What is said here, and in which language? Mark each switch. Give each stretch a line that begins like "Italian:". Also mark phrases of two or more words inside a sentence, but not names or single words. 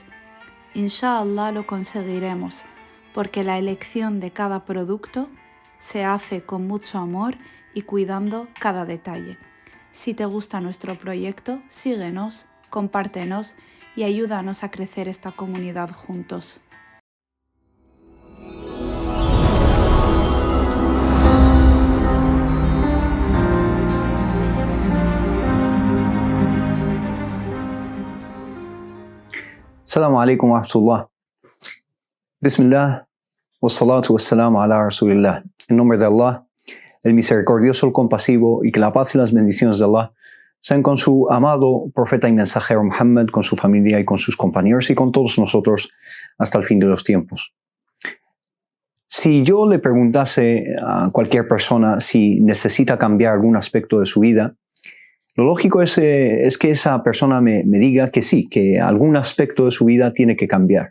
Spanish: Inshallah lo conseguiremos, porque la elección de cada producto se hace con mucho amor y cuidando cada detalle. Si te gusta nuestro proyecto, síguenos, compártenos y ayúdanos a crecer esta comunidad juntos.
Arabic: السلام عليكم ورحمة الله. بسم الله، والصلاة والسلام على رسول الله.
Spanish: En nombre de Allah, el misericordioso, el compasivo, y que la paz y las bendiciones de Allah sean con su amado profeta y mensajero Muhammad, con su familia y con sus compañeros y con todos nosotros hasta el fin de los tiempos. Si yo le preguntase a cualquier persona si necesita cambiar algún aspecto de su vida, lo lógico es que esa persona me diga que sí, que algún aspecto de su vida tiene que cambiar.